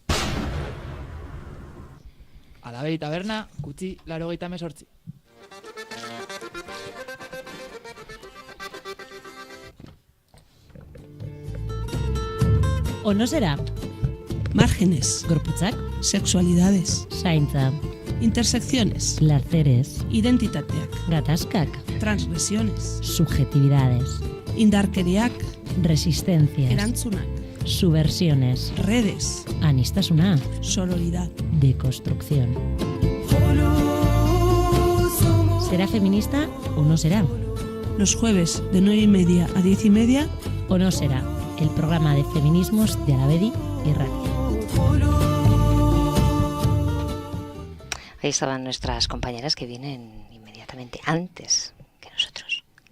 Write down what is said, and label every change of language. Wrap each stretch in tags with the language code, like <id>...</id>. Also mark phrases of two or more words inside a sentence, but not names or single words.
<es>a la Bedi Taberna, Kutxi 88. ¿O no será? Márgenes,</es> <eu>Gorputzak,</eu> <es>sexualidades,</es> <eu>zaintza,</eu> <es>intersecciones, placeres,</es> <eu>identitateak, gatazkak,</eu> <es>transgresiones, subjetividades,</es> <eu>indarkeriak,</eu> <es>resistencias,</es> <eu>erantzunak,</eu> <es>subversiones, redes,</es> <eu>aniztasuna,</eu> <es>sororidad. deconstrucción. ¿Será feminista o no será? Los jueves de 9:30 a 10:30, ¿O no será? El programa de feminismos de Arabedi y Radio. Ahí estaban nuestras compañeras que vienen inmediatamente antes que nosotros.</es>